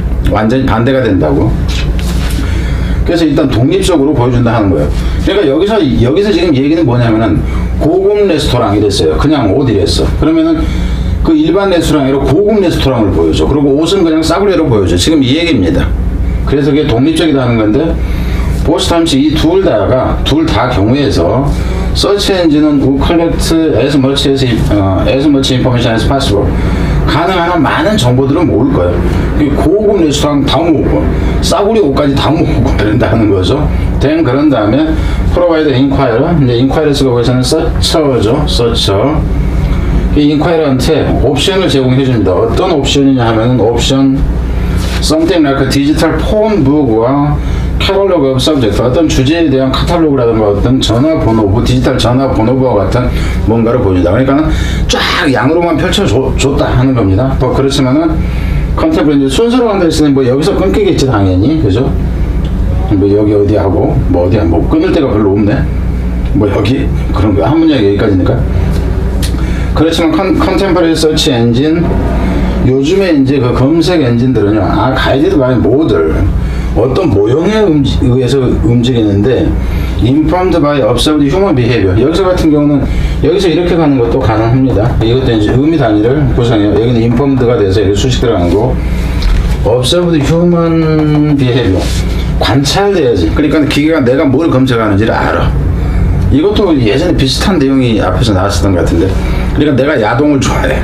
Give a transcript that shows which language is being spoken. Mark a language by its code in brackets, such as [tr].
[ko] 완전히 반대가 된다고. 그래서 일단 독립적으로 보여준다 하는 거예요. 그러니까 여기서 지금 얘기는 뭐냐면은 고급 레스토랑 이랬어요. 그냥 옷 이랬어. 그러면은 그 일반 레스토랑이 아니라 고급 레스토랑을 보여줘. 그리고 옷은 그냥 싸구려로 보여줘. 지금 이 얘기입니다. 그래서 그게 독립적이다 하는 건데, [en] both times [ko] 이 둘 다 경우에서 search engine은 [en] will collect as much information as possible. [ko] 가능한 한 많은 정보들을 모을 거예요. 고급 레스토랑 다 모으고 싸구려 옷까지 다 모으고 그런다는 거죠. 그런 다음에 [en] provide inquirer, [ko] 이제 inquirers가 거기서는 searcher죠. [en] searcher. [ko] 이 인콰이러한테 옵션을 제공해 줍니다. 어떤 옵션이냐 하면은 옵션 [en] something like a digital phone book [ko] 와 [en] catalog of subject, [ko] 어떤 주제에 대한 카탈로그라든가 어떤 전화번호부, 디지털 전화번호부와 같은 뭔가를 보여준다. 그러니까 쫙 양으로만 펼쳐줬다 하는 겁니다. 그렇지만은 컨템포러리 순서로 간다 했으니 여기서 끊기겠지 당연히, 그죠? 여기 어디 하고 어디야 끊을 데가 별로 없네. 여기 그런 거 한 문장이 여기까지니까. 그렇지만 컨템포러리 서치 엔진, 요즘에 이제 그 검색 엔진들은요, 가이드드 바이 모델, 어떤 모형에 의해서 움직이는데, [en] informed by observed human behavior. [ko] 여기서 같은 경우는 여기서 이렇게 가는 것도 가능합니다. 이것도 이제 의미 단위를 구성해요. 여기는 informed가 돼서 여기 수식 들어가는 거고, [en] observed human behavior. [ko] 관찰돼야지. 그러니까 기계가 내가 뭘 검색하는지를 알아. 이것도 예전에 비슷한 내용이 앞에서 나왔었던 것 같은데, 그러니까 내가 야동을 좋아해.